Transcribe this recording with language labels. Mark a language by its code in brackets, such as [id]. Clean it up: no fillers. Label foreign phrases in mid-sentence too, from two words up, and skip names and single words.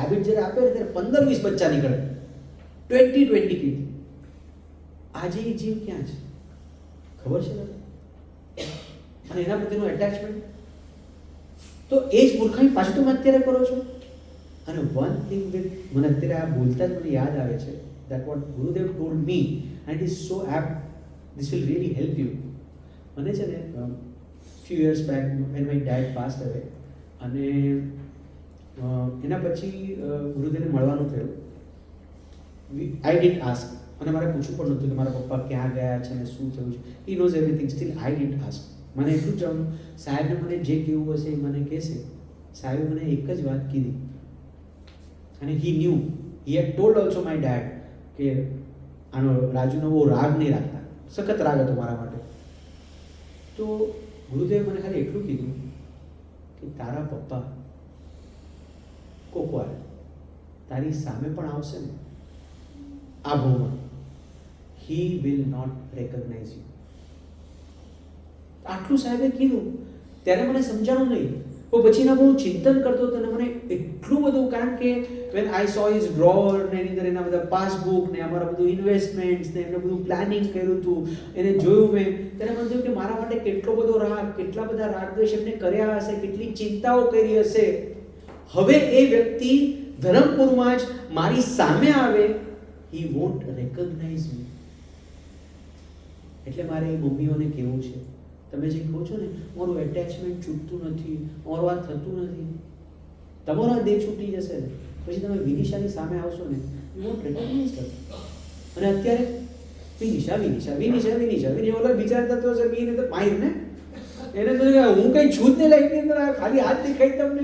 [gu] રેબિટ જ્યારે આપે ત્યારે 15-20 બચ્ચા નીકળે, 20 કિડ. આજે એ જીવ ક્યાં છે ખબર છે તમને? અને એના પ્રત્યેનું એટેચમેન્ટ તો એ જ મૂર્ખાઈ પાછું તમે અત્યારે કરો છો. અને [en] one thing with [gu] મને અત્યારે આ બોલતા જ મને યાદ આવે છે, [en] that what Gurudev told me and it is so apt, this will really help you. [gu] મને છે ને [en] few years back when my dad passed away, [gu] અને એના પછી ગુરુદેવને મળવાનું થયું. [en] I didn't ask, [gu] અને મારે પૂછવું પણ નહોતું કે મારા પપ્પા ક્યાં ગયા છે અને શું થયું છે. [en] he knows everything, still I didn't ask. [gu] મને એટલું જ જાણવું, સાહેબને મને જે કહેવું હશે એ મને કહેશે. સાહેબે મને એક જ વાત કીધી, અને [en] he knew, he had told also my dad [gu] કે આનો રાજુનો બહુ રાગ નહીં રાખતા, સખત રાગ હતો મારા માટે. તો ગુરુદેવ મને ખાલી એટલું કીધું કે તારા પપ્પા કોક વાર તારી સામે પણ આવશે ને આ ભાવમાં, [en] he will not recognize you. [gu] આટલું સાહેબે કીધું ત્યારે મને સમજાણું નહીં. તો પછીના બહુ ચિંતન કરતો હતો અને મને એટલું બધું, કારણ કે [en] when I saw his drawer [gu] ને એની અંદર એના બધા પાસબુક ને અમારા બધું ઇન્વેસ્ટમેન્ટ્સ ને એમને બધું પ્લાનિંગ કર્યું હતું, એને જોયું મેં, ત્યારે મને થયું કે મારા માટે કેટલો બધો રાગ, કેટલા બધા રાગદ્વેષ એમને કર્યા હશે, કેટલી ચિંતાઓ કરી હશે. હવે એ વ્યક્તિ ધરમપુરમાં જ મારી સામે આવે, [en] he won't recognize me. [gu] એટલે મારે એ મમ્મીઓને કહેવું છે, તમે જે કહો છો ને મારું એટેચમેન્ટ છૂટતું નથી, મારું આ થતું નથી, તમારો આ દેહ છૂટી જશે ને પછી તમે વિનિશાની સામે આવશો ને, [en] you won't recognize [gu] કરો. અને અત્યારે વિનિશા ઓલો બિચારા થતો હશે મીને તો માહિર ને, એને તો હું કઈ છું જ નહીં લાઈફની અંદર, ખાલી હાથ દેખાય તમને.